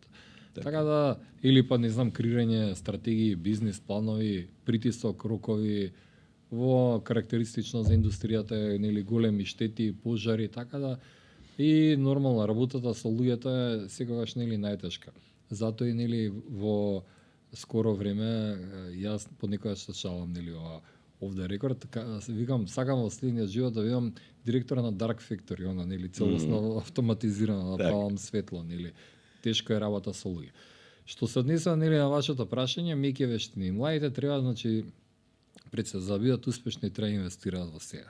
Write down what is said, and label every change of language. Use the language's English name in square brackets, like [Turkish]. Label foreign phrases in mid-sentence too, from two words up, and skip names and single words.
[Macedonian] Така да, или па не знам, креирање стратегии, бизнис планови, притисок, рокови, во карактеристично за индустријата е нели големи штети, пожари, така да и нормална работата со луѓето е секогаш нели најтешка. Затоа и нели во скоро време јас понекогаш се шалам нели [English] off the record, [Macedonian] викам сакам во следниот живот да бидам директор на [English] Dark Factory, [Macedonian] она нели целосно автоматизирано, да палам светло, нели. Тешко е работа со луѓе. Што се однесува нели на вашето прашање, меки вештини. Младите треба, значи, пред се за да бидат успешни треба инвестираат во сега.